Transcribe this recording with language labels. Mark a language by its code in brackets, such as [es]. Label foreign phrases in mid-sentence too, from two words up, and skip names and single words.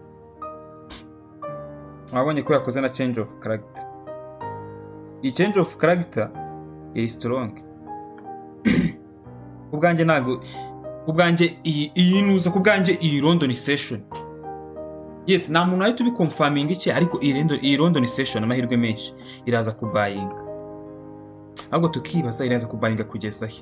[rw] Wabonye ko yakoze na [en] change of character. [rw] Iyi [en] change of character [rw] iri strong. Kubwanjye nago kubwanjye iyi nuza kubwanjye iyi [en] London session yes [rw] nta muntu ahita ubiconfirming iki ariko iyi [en] London session [rw] amahirwe menshi iraza kubuying ahubwo tukibaza iraza kubuying kugeza he.